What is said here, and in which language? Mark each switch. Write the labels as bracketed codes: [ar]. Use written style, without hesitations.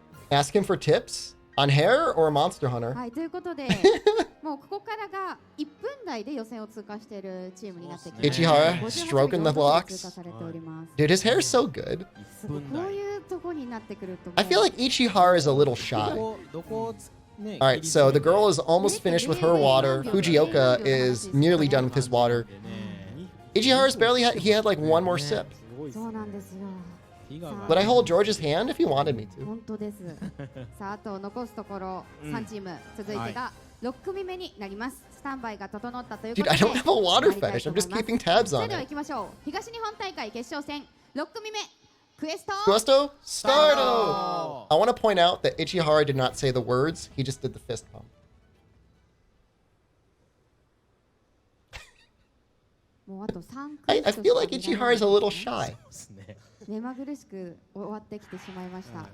[en] Ask him for tips on hair or Monster Hunter. [ja] はい、ということで、もうここからが1分台で予選を通過しているチームになってきます。 [en] Ichihara stroking the locks. Dude, his hair is so good. [ja] こういうとこになってくると。 [en] I feel like Ichihara is a little shy. Alright, so the girl is almost finished with her water. Fujioka is nearly done with his water. Ichihara's barely had, he had like one more sip. [ja] そうなんですよ。 [en] Would I hold George's hand if he wanted me to? [ja] 本当です。さあ、あと残すところ3チーム、続いてが6組目になります。スタンバイが整ったということで。 [en] Dude, I don't have a water fetish. I'm just keeping tabs [ja] そ [en] on [ja] れでは [en] it. [ja] 行きましょう。東日本大会決勝戦6組目、クエスト。 Gusto, starto! [en] I want to point out that Ichihara did not say the words. He just did the fist pump. [ja] もうあと3 [en] I feel like Ichihara is a little shy. [ja] 目まぐるしく終わってきてしまいました。